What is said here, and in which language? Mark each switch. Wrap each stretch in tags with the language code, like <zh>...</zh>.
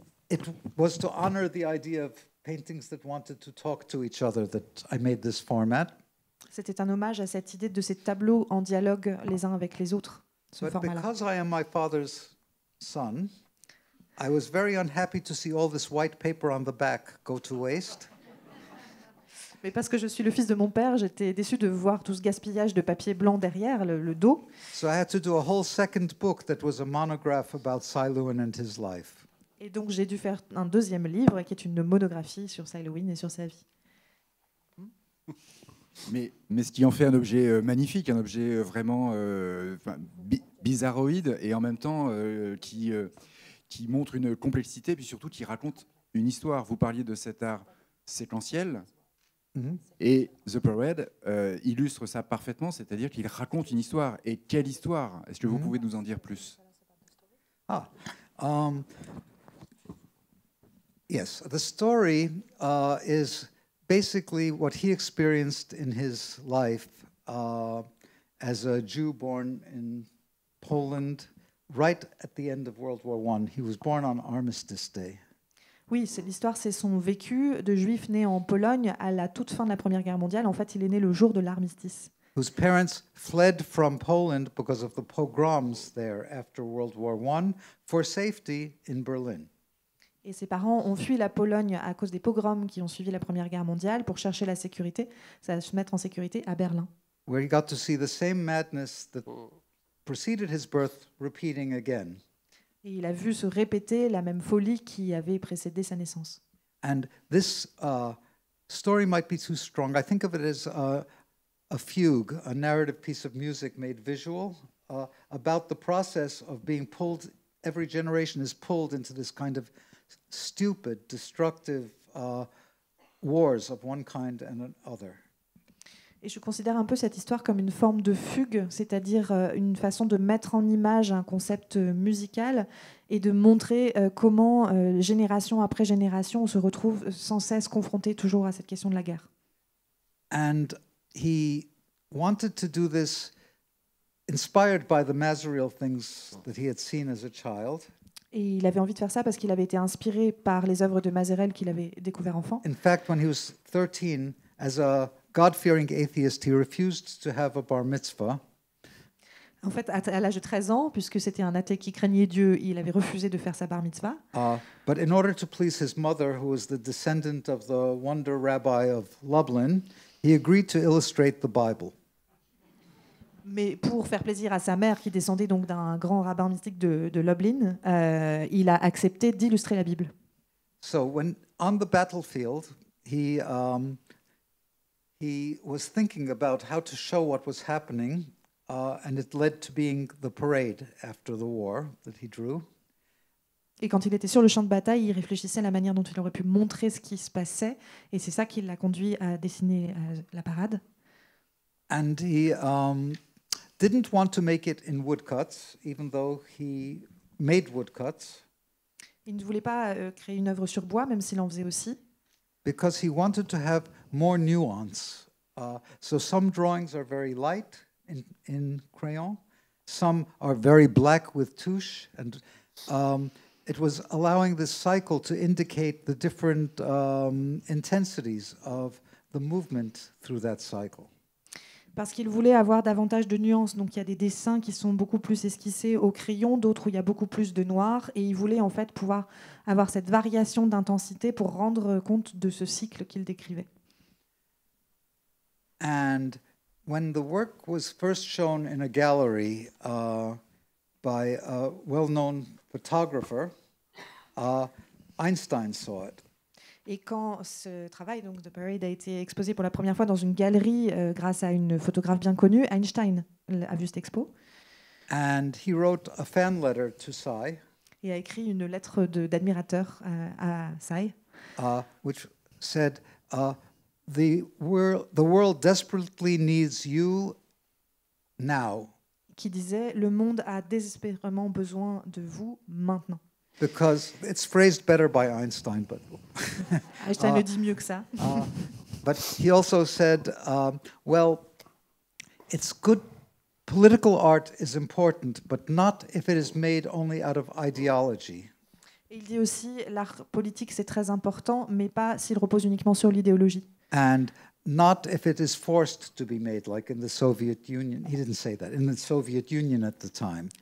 <en>It was to honor the idea of paintings that wanted to talk to each other that I made this format.</en> <fr>C'était un hommage à cette idée de ces tableaux en dialogue les uns avec les autres, ce</fr> <en>But</en> <fr>format-là.</fr> <en>because I am my father's son, I was very unhappy to see all this white paper on the back go to waste.</en> <fr>Mais parce que je suis le fils de mon père, j'étais déçue de voir tout ce gaspillage de papier blanc derrière le dos.</fr> <en>So I had to do a whole second book that was a monograph about Cy Lewin and his life.</en> <fr>Et donc j'ai dû faire un deuxième livre qui est une monographie sur Cy Lewin et sur sa vie. Mais ce qui en fait un objet magnifique, un objet vraiment bizarroïde et en même temps qui montre une complexité, puis surtout qui raconte une histoire. Vous parliez de cet art séquentiel. Et The Parade illustre ça parfaitement, c'est-à-dire qu'il raconte une histoire. Et quelle histoire? Est-ce que vous pouvez nous en dire plus?</fr> <en>Yes, the story is basically what he experienced in his life as a Jew born in Poland right at the end of World War I. He was born on Armistice Day.</en> <fr>Oui, l'histoire, c'est son vécu de juif né en Pologne à la toute fin de la Première Guerre mondiale. En fait, il est né le jour de l'armistice.</fr> <en>Whose parents fled from Poland because of the pogroms there after World War I for safety in Berlin.</en> <fr>Et ses parents ont fui la Pologne à cause des pogroms qui ont suivi la Première Guerre mondiale pour chercher la sécurité, se mettre en sécurité à Berlin.</fr> <en>Where he got to see the same madness that preceded his birth repeating again.</en> <fr>Et il a vu se répéter la même folie qui avait précédé sa naissance.</fr> <en>And this story might be too strong. I think of it as a fugue, a narrative piece of music made visual about the process of being pulled. Every generation is pulled into this kind of stupid, destructive wars of one kind and another.</en> <fr>Et je considère un peu cette histoire comme une forme de fugue, c'est-à-dire une façon de mettre en image un concept musical et de montrer comment, génération après génération, on se retrouve sans cesse confronté toujours à cette question de la guerre.</fr> <en>And he wanted to do this inspired by the Masriel things that he had seen as a child.</en> <fr>Et il avait envie de faire ça parce qu'il avait été inspiré par les œuvres de Mazerel qu'il avait découvert enfant.</fr> <en>In fact, when he was 13, as a God-fearing atheist, he refused to have a bar mitzvah.</en> <fr>En fait, à l'âge de 13 ans, puisque c'était un athée qui craignait Dieu, il avait refusé de faire sa bar mitzvah.</fr> <en>But in order to please his mother, who was the descendant of the wonder rabbi of Lublin, he agreed to illustrate the Bible.</en> <fr>Mais pour faire plaisir à sa mère, qui descendait donc d'un grand rabbin mystique de Lublin, il a accepté d'illustrer la Bible.</fr> <en>So when on the battlefield, he was thinking about how to show what was happening, and it led to being the parade after the war that he drew.</en> <fr>Et quand il était sur le champ de bataille, il réfléchissait à la manière dont il aurait pu montrer ce qui se passait, et c'est ça qui l'a conduit à dessiner la parade.</fr> <en>And he didn't want to make it in woodcuts, even though he made woodcuts.</en> <fr>Il ne voulait pas créer une œuvre sur bois, même s'il en faisait aussi.</fr> <en>Because he wanted to have more nuance. So some drawings are very light in crayon, some are very black with touche, and it was allowing this cycle to indicate the different intensities of the movement through that cycle.</en> <fr>Parce qu'il voulait avoir davantage de nuances. Donc il y a des dessins qui sont beaucoup plus esquissés au crayon, d'autres où il y a beaucoup plus de noir. Et il voulait en fait pouvoir avoir cette variation d'intensité pour rendre compte de ce cycle qu'il décrivait.</fr> <en>And when the work was first shown in a gallery by a well-known photographer, Einstein saw it.</en> <fr>Et quand ce travail donc, de Parade a été exposé pour la première fois dans une galerie grâce à une photographe bien connue, Einstein a vu cette expo.</fr> <en>And he wrote a fan letter to Say.</en> <fr>Et a écrit une lettre d'admirateur à Say.</fr> <en>Which said, the world desperately needs you now.</en> <fr>Qui disait, le monde a désespérément besoin de vous maintenant.</fr> <en>Because it's phrased better by Einstein, but</en> <fr>Einstein le dit mieux que ça.</fr> <en>But he also said, well, it's good. Political art is important, but not if it is made only out of ideology.</en> <fr>Il dit aussi, l'art politique c'est très important, mais pas s'il repose uniquement sur l'idéologie.</fr> <en>And not if it is forced to be made, like in the Soviet Union. He didn't say that. In the Soviet Union at the time.</en>